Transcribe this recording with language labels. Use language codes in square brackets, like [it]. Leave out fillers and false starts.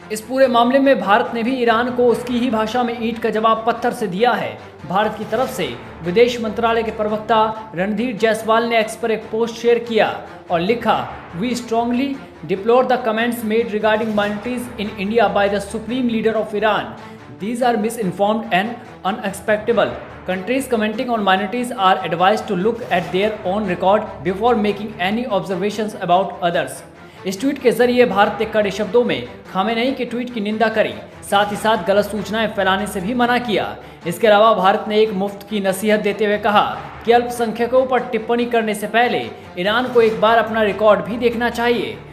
[hi] इस पूरे मामले में भारत ने भी ईरान को उसकी ही भाषा में ईंट का जवाब पत्थर से दिया है। भारत की तरफ से विदेश मंत्रालय के प्रवक्ता रणधीर जायसवाल ने एक्स पर एक पोस्ट शेयर किया और लिखा, [en] We strongly deplore the comments made regarding minorities in India by the supreme leader of Iran. These are misinformed and unacceptable. Countries commenting on minorities are advised to look at their own record before making any observations about others. [hi] इस tweet के जरिए भारत ने कड़े शब्दों में Khamenei के tweet की निंदा करी, साथ ही साथ गलत सूचनाएं फैलाने से भी मना किया। इसके अलावा भारत ने एक मुफ्त की नसीहत देते हुए कहा कि अल्पसंख्यकों पर टिप्पणी करने से पहले ईरान को एक बार अपना रिकॉर्ड भी देखना चाहिए।